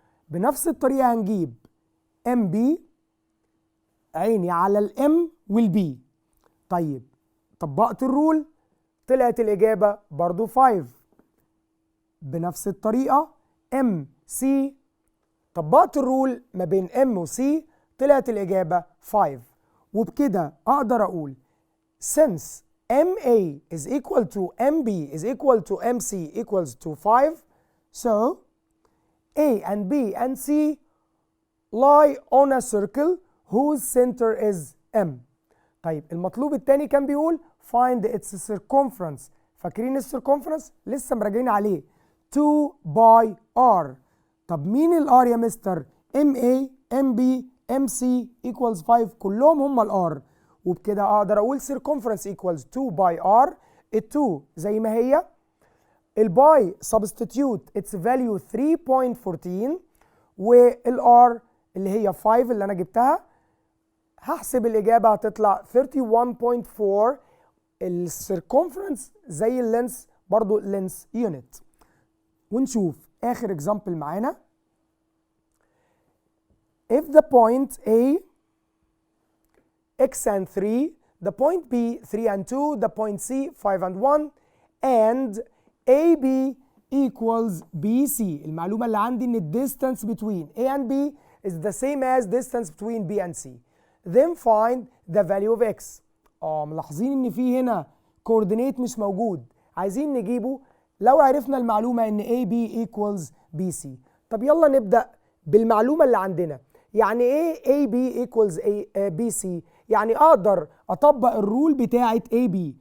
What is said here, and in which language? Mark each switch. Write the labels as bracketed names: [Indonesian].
[Arabic] بنفس الطريقة هنجيب MB عيني على الM والB. طيب طبقت الرول، طلعت الإجابة برضو 5. بنفس الطريقة MC طبقت الرول ما بين M و C، طلعت الإجابة 5. وبكده أقدر أقول [English] since MA is equal to MB is equal to MC equals to 5, so A and B and C lie on a circle whose center is M. [Arabic] طيب المطلوب الثاني كان بيقول [English] find its circumference. [Arabic] فاكرين السيركمفرنس؟ لسه مراجعين عليه 2 by R. طب مين الار يا مستر؟ [English] MA MB MC equals 5 [Arabic] كلهم هم الار. وبكده اقدر اقول [English] circumference equals 2 by R. [Arabic] ال2 زي ما هي، الباي substitute its value 3.14، والار اللي هي 5 اللي انا جبتها هحسب الاجابه هتطلع 31.4. السيركمفرنس زي اللينس برضو لينس يونت. ونشوف اخر اكزامبل معانا. [English] If the point A x and 3, the point B 3 and 2, the point C 5 and 1, and AB equals BC. [Arabic] المعلومة اللي عندي إن [English] distance between A and B is the same as distance between B and C. Then find the value of x. [Arabic] ملاحظين إن في هنا coordinate مش موجود، عايزين نجيبه. لو عرفنا المعلومة إن [English] AB equals BC. [Arabic] طب يلا نبدأ بالمعلومة اللي عندنا. يعني ايه AB equals BC؟ يعني اقدر اطبق الرول بتاعت AB.